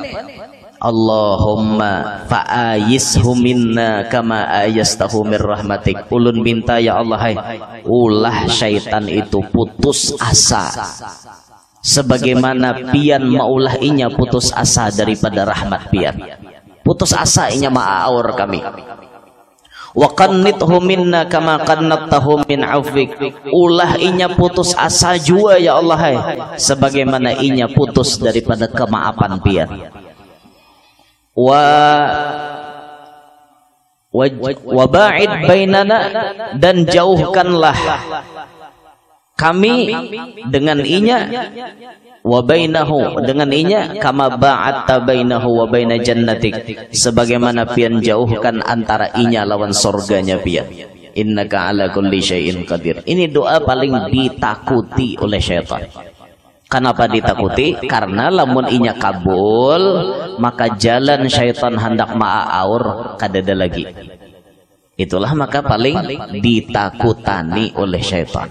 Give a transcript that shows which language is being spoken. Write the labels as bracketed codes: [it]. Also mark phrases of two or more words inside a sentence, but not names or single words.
[ar] اللهم فأيسه منا كما أيسته من رحمتك. [bjn] Ulun minta ya Allah, hai, ulah syaitan itu putus asa sebagaimana pian maulah inya putus asa daripada rahmat pian. Putus asa inya ma'aur kami. [ar] وقنطه منا كما قنطته من عفوك. [bjn] Ulah inya putus asa jua ya Allah, hai, sebagaimana inya putus daripada kemaafan pian. [ar] وباعد بيننا, [bjn] dan jauhkanlah kami dengan inya, [ar] وبينه, [bjn] dengan inya, [ar] كما باعدت بينه وبين جنتك, [bjn] sebagaimana pian jauhkan antara inya lawan surganya pian. [ar] إنك على كل شيء قدير. [bjn] Ini doa paling ditakuti oleh syaitan. Kenapa ditakuti? Karena lamun inya kabul, maka jalan syaitan hendak ma'aur kadada lagi. Itulah maka paling ditakutani oleh syaitan.